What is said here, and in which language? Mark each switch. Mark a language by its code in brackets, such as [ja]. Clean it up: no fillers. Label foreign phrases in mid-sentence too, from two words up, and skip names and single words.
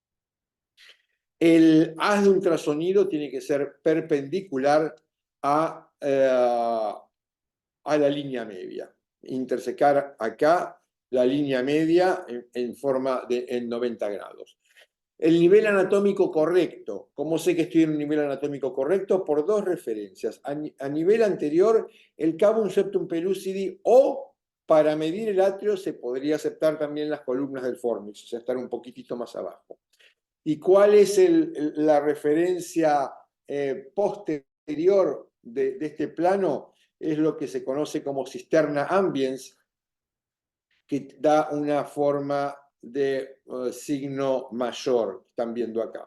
[es] El haz de ultrasonido tiene que ser perpendicular a la línea media. Intersecar acá la línea media en forma en 90 grados. El nivel anatómico correcto. ¿Cómo sé que estoy en un nivel anatómico correcto? Por dos referencias. A nivel anterior, el cavum septum pellucidi, o para medir el atrio se podría aceptar también las columnas del fornix, o sea, estar un poquitito más abajo. ¿Y cuál es la referencia posterior de este plano? Es lo que se conoce como cisterna ambiens, que da una forma de signo mayor, están viendo acá.